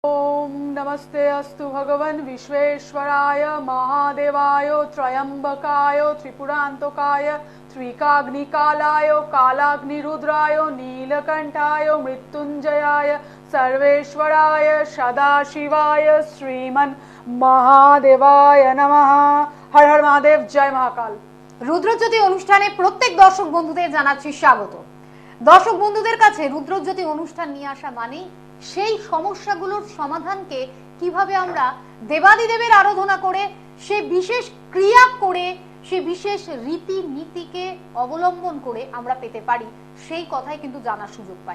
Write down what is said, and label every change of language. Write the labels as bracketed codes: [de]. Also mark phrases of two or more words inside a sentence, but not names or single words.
[sa] ओम नमस्ते अस्तु भगवन् विश्वेश्वराय महादेवाय त्रयंबकाय त्रिपुरांतकाय त्रिकाग्निकालाय कालाग्निरुद्राय नीलकंठाय मृत्युंजयाय सर्वेश्वराय सदाशिवाय श्रीमन् महादेवाय नमः। [hi] हर हर महादेव, जय महाकाल। [bn] রুদ্রজ্যোতি অনুষ্ঠানে প্রত্যেক দর্শক বন্ধুদের জানাচ্ছি স্বাগত। দর্শক বন্ধুদের কাছে রুদ্রজ্যোতি অনুষ্ঠান নিয়ে আসা মানে সেই সমস্যাগুলোর সমাধানকে কিভাবে আমরা দেবাদিদেবের আরাধনা করে সে বিশেষ ক্রিয়া করে সে বিশেষ রীতি নীতিকে অবলম্বন করে আমরা পেতে পারি সেই কথাই কিন্তু জানার সুযোগ পাই।